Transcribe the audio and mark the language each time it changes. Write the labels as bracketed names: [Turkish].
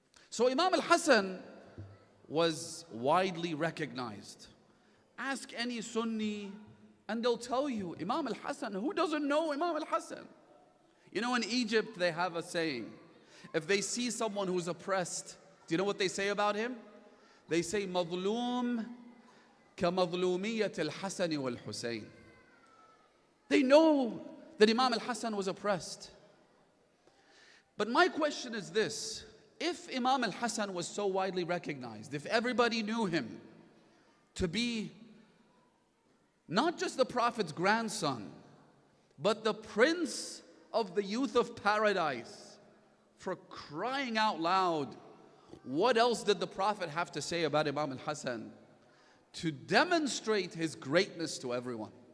[English] So Imam Al-Hassan was widely recognized. Ask any Sunni and they'll tell you, Imam Al-Hassan, who doesn't know Imam Al-Hassan? You know, in Egypt they have a saying. If they see someone who's oppressed, do you know what they say about him? They say, [Arabic] مظلوم كمظلومية الحسن والحسين. [English] They know that Imam Al-Hassan was oppressed. But my question is this: if Imam Al-Hassan was so widely recognized, if everybody knew him to be not just the Prophet's grandson, but the prince of the youth of paradise, for crying out loud, what else did the Prophet have to say about Imam Al-Hassan to demonstrate his greatness to everyone?